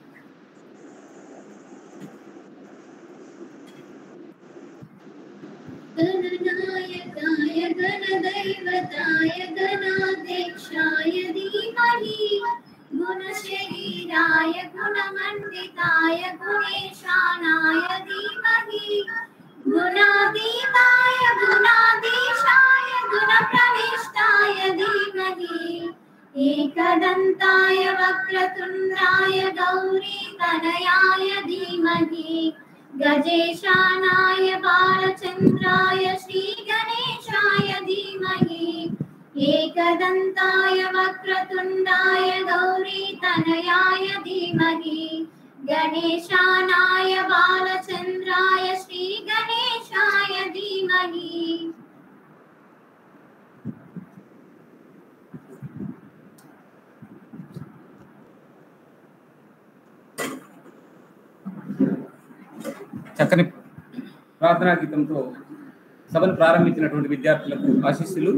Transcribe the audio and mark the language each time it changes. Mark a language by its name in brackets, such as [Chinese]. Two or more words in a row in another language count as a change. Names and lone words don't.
[Sanskrit] గణనాయకాయ గణదైవతాయ గణాధ్యక్షాయ ధీమహి గుణశరీరాయ గుణమండితాయ గుణేశానాయ ధీమహి గుణాతీతాయ గుణాధీశాయ గుణప్రవిష్టాయ ధీమహి एकदन्ताय वक्रतुण्डाय गौरीतनयाय धीमहि गजेशानाय बालचन्द्राय श्रीगणेशाय धीमहि एकदन्ताय वक्रतुण्डाय गौरीतनयाय धीमहि गणेशानाय बालचन्द्राय श्रीगणेशाय धीमहि। [Telugu] చక్కని ప్రార్థనా గీతంతో సభను ప్రారంభించినటువంటి విద్యార్థులకు ఆశీస్సులు.